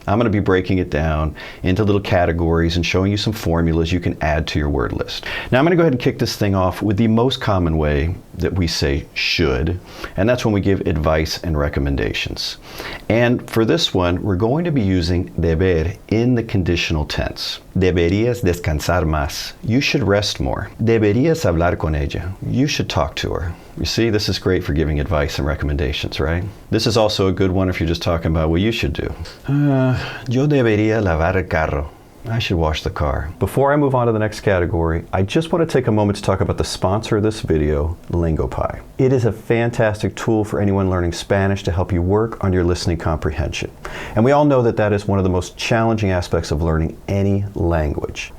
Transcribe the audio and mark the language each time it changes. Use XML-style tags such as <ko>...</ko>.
<en>I'm going to be breaking it down into little categories and showing you some formulas you can add to your word list. Now I'm going to go ahead and kick this thing off with the most common way that we say should, and that's when we give advice and recommendations. And for this one, we're going to be using deber in the conditional tense.</en> <es>Deberías descansar más.</es> <en>You should rest more.</en> <es>Deberías hablar con ella.</es> <en>You should talk to her. You see, this is great for giving advice and recommendations, right? This is also a good one if you're just talking about what you should do.</en> <es>Yo debería lavar el carro.</es> <en>I should wash the car. Before I move on to the next category, I just want to take a moment to talk about the sponsor of this video, Lingopie. It is a fantastic tool for anyone learning Spanish to help you work on your listening comprehension. And we all know that that is one of the most challenging aspects of learning any language.</en>